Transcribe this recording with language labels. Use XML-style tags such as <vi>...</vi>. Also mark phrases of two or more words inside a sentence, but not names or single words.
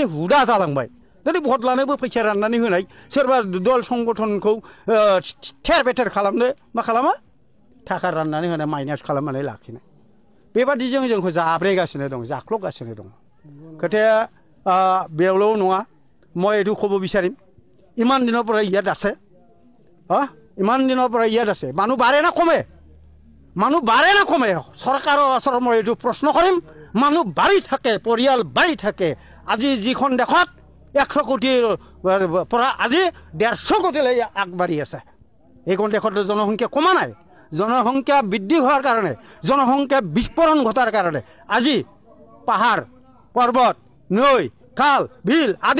<brx>हुदा जालांबाय दिनै भट लानोबो फैसा राननानै होनाय सोरबा दल संगठनखौ थेर बेथेर खालामनो मा खालामो थाखा राननानै होनाय माइनास खालामनानै लाखिनाय बेबादिजों जोंखौ जाब्रेगासिनो दं जाख्ल'गासिनो दं खोथाया बेयावल' नङा</brx> <as>মই এইটো ক'ব বিচাৰিম ইমান দিনৰ পৰা ইয়াত আছে ইমান দিনৰ পৰা ইয়াত আছে মানুহ বাঢ়ে না কমে চৰকাৰৰ ওচৰত মই এইটো প্ৰশ্ন কৰিম মানুহ বাঢ়ি থাকে পৰিয়াল বাঢ়ি থাকে আজি যিখন দেশত 100 কোটিৰ পৰা আজি 150 কোটিলৈ আগবাঢ়ি আছে এইখন দেশত জনসংখ্যা কমা নাই জনসংখ্যা বৃদ্ধি হোৱাৰ কাৰণে জনসংখ্যা বিস্ফোৰণ ঘটাৰ কাৰণে আজি পাহাৰ পৰ্বত নৈ খাল বিল আদি</as>